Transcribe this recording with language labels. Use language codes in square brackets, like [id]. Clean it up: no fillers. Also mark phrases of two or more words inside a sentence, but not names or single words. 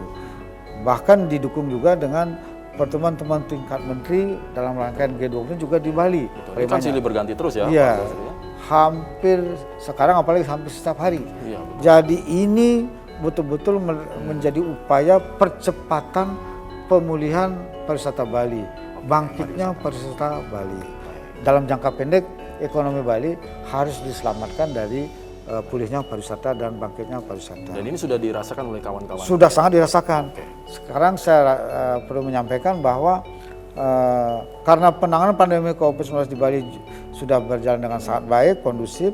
[id] Bahkan didukung juga dengan pertemuan-pertemuan tingkat menteri dalam rangkaian G20 juga di Bali. Ini kan silih berganti terus ya? Iya, hampir sekarang apalagi hampir setiap hari. Iya, jadi ini betul-betul menjadi upaya percepatan pemulihan pariwisata Bali, bangkitnya pariwisata Bali. Dalam jangka pendek, ekonomi Bali harus diselamatkan dari pulihnya pariwisata dan bangkitnya pariwisata. Dan ini sudah dirasakan oleh kawan-kawan? Sudah sangat dirasakan. Sekarang saya perlu menyampaikan bahwa karena penanganan pandemi COVID-19 di Bali sudah berjalan dengan sangat baik, kondusif.